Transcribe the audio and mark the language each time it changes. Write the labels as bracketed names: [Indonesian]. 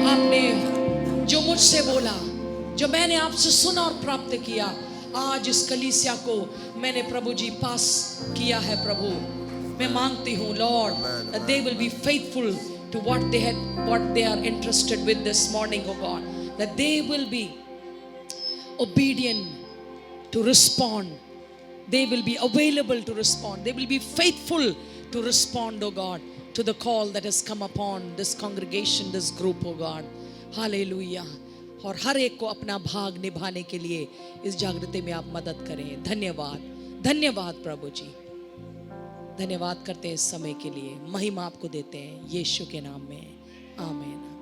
[Hindi] आपने जो मुझसे बोला, जो मैंने आपसे सुना और प्राप्त किया, आज इस कलीसिया को मैंने प्रभु जी पास किया है प्रभु. मैं मांगती हूँ [English] Lord that they will be faithful to what they are entrusted with this morning, oh God, that they will be obedient to respond, they will be available to respond, they will be faithful to respond, oh God, to the call that has come upon this congregation, this group, oh God. Hallelujah. [Hindi] और हर एक को अपना भाग निभाने के लिए इस जागृति में आप मदद करें। धन्यवाद, धन्यवाद प्रभु जी, धन्यवाद करते हैं इस समय के लिए, महिमा आपको देते हैं यीशु के नाम में, आमीन।